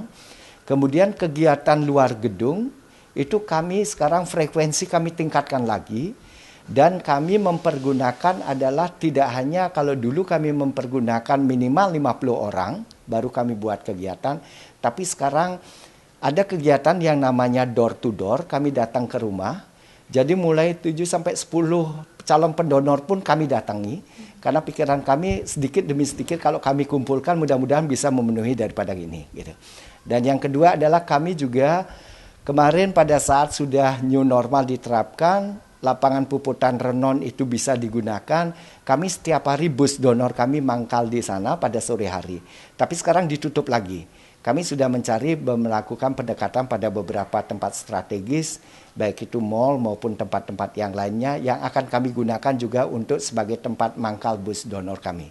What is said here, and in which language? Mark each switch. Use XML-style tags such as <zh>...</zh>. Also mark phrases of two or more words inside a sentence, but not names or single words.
<id>Kemudian kegiatan luar gedung itu kami sekarang frekuensi kami tingkatkan lagi. Dan kami mempergunakan adalah tidak hanya kalau dulu kami mempergunakan minimal 50 orang, baru kami buat kegiatan. Tapi sekarang ada kegiatan yang namanya</id> <en>door to door,</en> <id>kami datang ke rumah. Jadi mulai 7 sampai 10 calon pendonor pun kami datangi. Karena pikiran kami sedikit demi sedikit kalau kami kumpulkan mudah-mudahan bisa memenuhi daripada ini. Gitu. Dan yang kedua adalah kami juga kemarin pada saat sudah</id> <en>new normal</en> <id>diterapkan, lapangan puputan renon itu bisa digunakan. Kami setiap hari bus donor kami mangkal di sana pada sore hari. Tapi sekarang ditutup lagi. Kami sudah melakukan pendekatan pada beberapa tempat strategis, baik itu mal maupun tempat-tempat yang lainnya yang akan kami gunakan juga untuk sebagai tempat mangkal bus donor kami.</id>